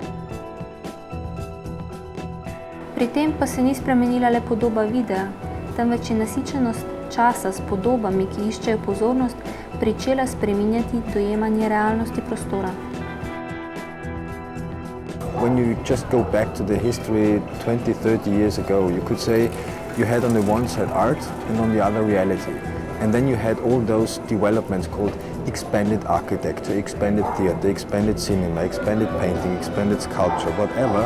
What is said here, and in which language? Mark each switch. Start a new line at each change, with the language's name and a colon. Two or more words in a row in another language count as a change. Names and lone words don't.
Slovenian: Pri tem pa se ni spremenila le podoba videa, temveč je nasičenost časa s podobami, ki iščejo pozornost, pričela spreminjati dojemanje realnosti prostora.
English: when you just go back to the history 20, 30 years ago, you could say you had on the one side art and on the other reality. And then you had all those developments called expanded architecture, expanded theater, expanded cinema, expanded painting, expanded sculpture, whatever.